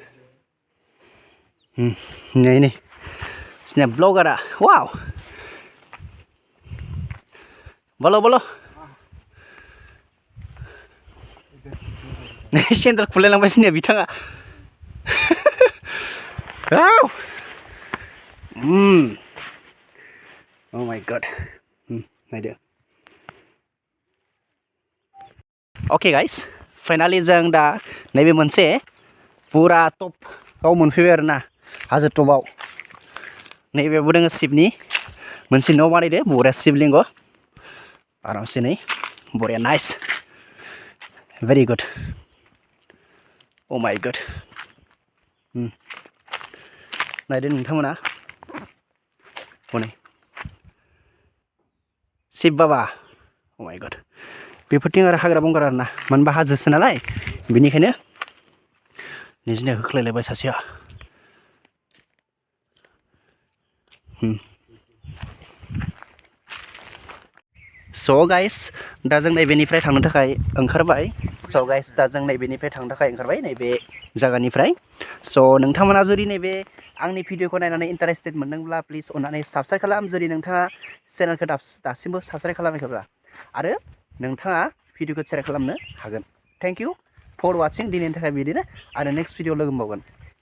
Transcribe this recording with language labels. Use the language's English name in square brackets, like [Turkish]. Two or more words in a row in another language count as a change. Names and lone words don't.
[Bodo] नै जोंनिया ब्लगारा वाव बोलो सेन्देल खुलायलांबाय जोंनिया बिथाङा [English] Oh my god. [Bodo] नायदो [English] Okay guys, finally [Bodo] जों दा नैबे मोनसे पुरा टपआव मोनफैबाय आरोना हाजो टपआव नैबेबो दोङो शिबनि मोनसे न' बानायदो बरिया शिबलिंग आरामसे नै बरिया [English] nice very good oh my god [Bodo] नायदो नोंथांमोना हनै शिब बाबा [English] oh my god [Bodo] बेफोरथिं आरो हाग्रा बंग्रा आरोना मानो होनबा हाजोसो नालाय बेनिखायनो निजिनो होख्लायलायबाय सासेया [English] So guys [Bodo] दा जों नैबेनिफ्राय थांनो थाखाय ओंखारबाय [English] So guys [Bodo] दा जों नैबेनिफ्राय थांनो थाखाय ओंखारबाय नैबे जायगानिफ्राय So नोंथांमोना जुदि नैबे आंनि भिडिअखौ नायनानै इन्टारेस्टेड मोनदोंब्ला प्लिज अननानै साबस्क्राइब खालाम जुदि नोंथाङा चेनेलखौ दासिमबो साबस्क्राइब खालामाखैब्ला आरो नोंथाङा भिडिअखौ शेयार खालामनो हागोन [English] Thank you for watching [Bodo] दिनैनि थाखाय बिदिनो आरो [English] next video [Bodo] लोगो मोनबावगोन